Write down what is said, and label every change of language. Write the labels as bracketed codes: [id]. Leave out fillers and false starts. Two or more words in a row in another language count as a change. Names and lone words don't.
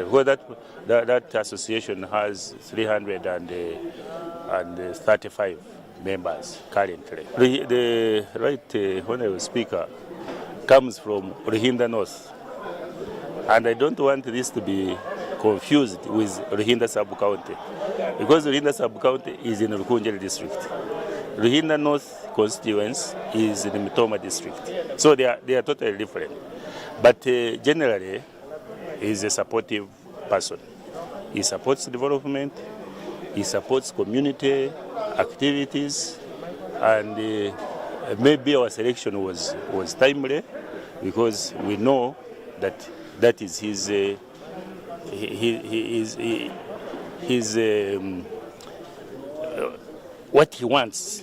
[en] Because that association has 335 members currently. The right honorable speaker comes from Ruhinda North, and I don't want this to be confused with Ruhinda sub-county, because Ruhinda sub-county is in Rukunjeri district. Ruhinda North constituency is in the Mitoma district. So they are totally different. But generally, he is a supportive person. He supports development, he supports community activities, and maybe our selection was timely because we know that is what he wants.